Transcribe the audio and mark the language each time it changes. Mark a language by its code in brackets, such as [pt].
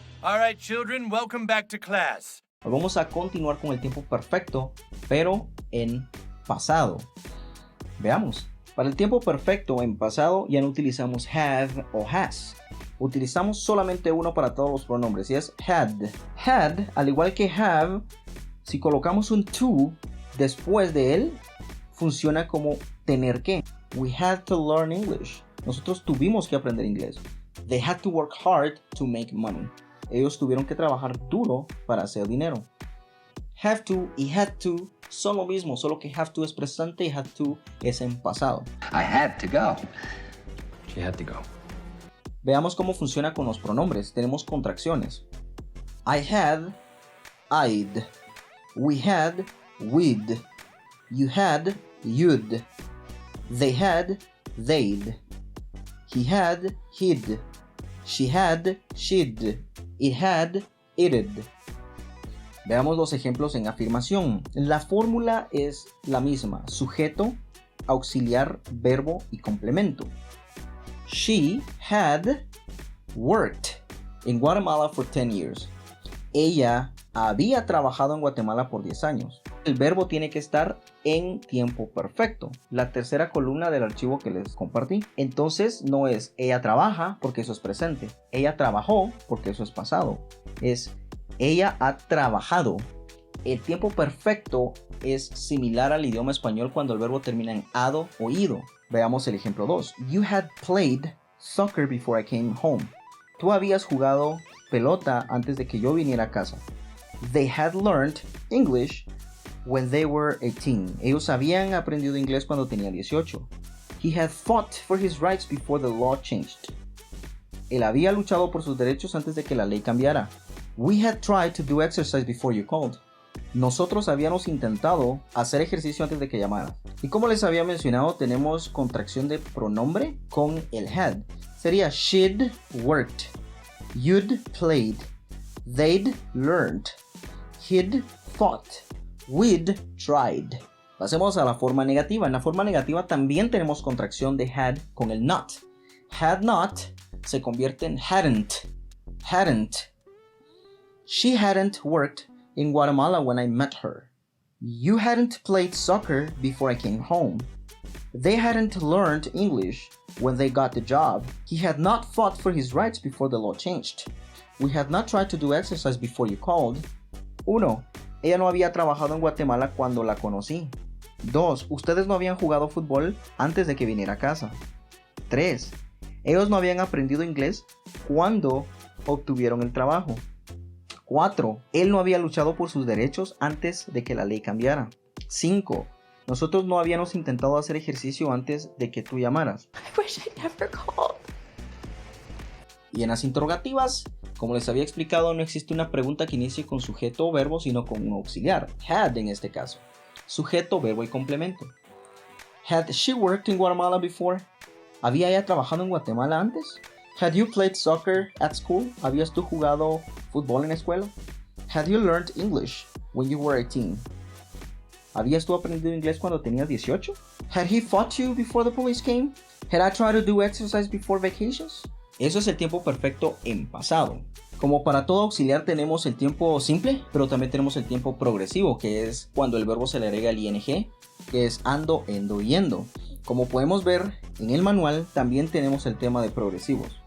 [en] All right, children, welcome back to class. [es] Hoy vamos a continuar con el tiempo perfecto, pero en pasado. Veamos. Para el tiempo perfecto en pasado ya no utilizamos have o has. Utilizamos solamente uno para todos los pronombres y es had. Had, al igual que have, si colocamos un to después de él, funciona como tener que. [en] We had to learn English. [es] Nosotros tuvimos que aprender inglés. [en] They had to work hard to make money. [es] Ellos tuvieron que trabajar duro para hacer dinero. Have to y had to son lo mismo, solo que have to es presente y had to es en pasado. [en] I had to go. She had to go. [es] Veamos cómo funciona con los pronombres. Tenemos contracciones. [en] I had, I'd. We had, we'd. You had, you'd. They had, they'd. He had, he'd. She had, she'd. It had, it'd. [es] Veamos los ejemplos en afirmación. La fórmula es la misma. Sujeto, auxiliar, verbo y complemento. [en] She had worked in Guatemala for 10 years. [es] Ella había trabajado en Guatemala por 10 años. El verbo tiene que estar en tiempo perfecto. La tercera columna del archivo que les compartí. Entonces no es ella trabaja porque eso es presente. Ella trabajó porque eso es pasado. Es ella ha trabajado. El tiempo perfecto es similar al idioma español cuando el verbo termina en ado o ido. Veamos el ejemplo 2. [en] You had played soccer before I came home. [es] Tú habías jugado pelota antes de que yo viniera a casa. [en] They had learned English when they were 18. [es] Ellos habían aprendido inglés cuando tenía 18. [en] He had fought for his rights before the law changed. [es] Él había luchado por sus derechos antes de que la ley cambiara. [en] We had tried to do exercise before you called. [es] Nosotros habíamos intentado hacer ejercicio antes de que llamaras. Y como les había mencionado, tenemos contracción de pronombre con el had. Sería [en] she'd worked, you'd played, they'd learned, he'd fought, we'd tried. [es] Pasemos a la forma negativa. En la forma negativa también tenemos contracción de had con el not. [en] Had not [es] se convierte en [en] hadn't. Hadn't. She hadn't worked in Guatemala when I met her. You hadn't played soccer before I came home. They hadn't learned English when they got the job. He had not fought for his rights before the law changed. We had not tried to do exercise before you called. 1. [es] Ella no había trabajado en Guatemala cuando la conocí. 2. Ustedes no habían jugado fútbol antes de que viniera a casa. 3. Ellos no habían aprendido inglés cuando obtuvieron el trabajo. 4. Él no había luchado por sus derechos antes de que la ley cambiara. 5. Nosotros no habíamos intentado hacer ejercicio antes de que tú llamaras. [en] I wish I never called. [es] Y en las interrogativas, como les había explicado, no existe una pregunta que inicie con sujeto o verbo, sino con un auxiliar. Had en este caso. Sujeto, verbo y complemento. [en] Had she worked in Guatemala before? [es] ¿Había ella trabajado en Guatemala antes? [en] Had you played soccer at school? [es] ¿Habías tú jugado fútbol en la escuela? [en] Had you learned English when you were 18? [es] ¿Habías tú aprendido inglés cuando tenías 18? [en] Had he fought you before the police came? Had I tried to do exercise before vacations? [es] Eso es el tiempo perfecto en pasado. Como para todo auxiliar tenemos el tiempo simple, pero también tenemos el tiempo progresivo, que es cuando el verbo se le agrega el ing, que es ando, endo, yendo. Como podemos ver en el manual, también tenemos el tema de progresivos.